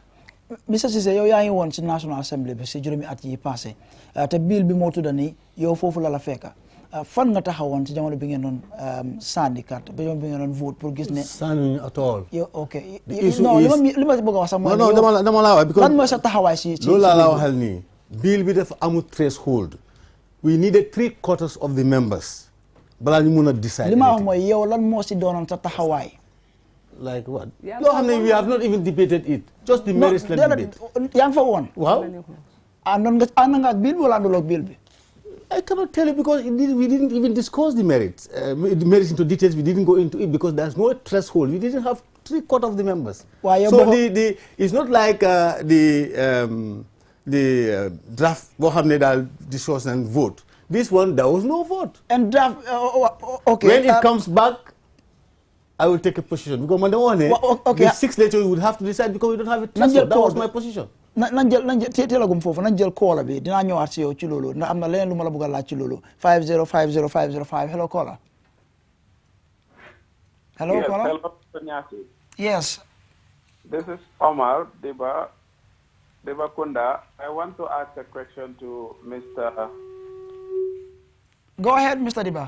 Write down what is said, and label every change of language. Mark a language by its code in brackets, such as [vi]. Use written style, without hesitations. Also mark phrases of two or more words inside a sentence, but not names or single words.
[wo] Mr Ceesay yow yaa ngi woon si National Assembly bi si juróomi at yi passé te bill bi moo tudda ni yow foofu la fekka fan nga taxawoon ci jamono bi ngeen doon sànni carte ba jamono bi ngeen doon vote pour gis ne. [en] sànni at all. [wo] yow ok non li ma bëgg a wax sax mooy. non dama laa wax. because lan mooy sa taxawaay ci loolu laa la waxal nii. bill bi dafa amul threshold. [en] we needed 3/4 of the members. [wo] balaa ñu mun a decide. li ma wax mooy yow lan moo si doonoon sa taxawaay. [en] like what. [wo] loo xam ne [en] we have not even debated it. just the merits la debate. [wo] yaa ngi fa woon. waaw. ànd nga ak bill bi wala ànduloo ak bill bi. [en] I cannot tell you because we didn't even discuss the merits. The merits into details, we didn't go into it because there's no threshold. We didn't have 3/4 of the members. So it's not like the draft, discuss and vote. This one, there was no vote. And draft, okay. When it comes back, I will take a position. Because the 6 later, we would have to decide because we don't have a threshold. That was my position. [wo] nañ jël teelagum foofu nañ jël koola bi dinaa ñëwaat si yow ci loolu ndax am na leneen lu ma la bëgg a laaj ci loolu 5050505 [en] hello caller. Hello caller. Hello, Nyasi. Yes. This is Omar Deba Kunda. I want to ask a question to Mr. Go ahead, Mr. Deba.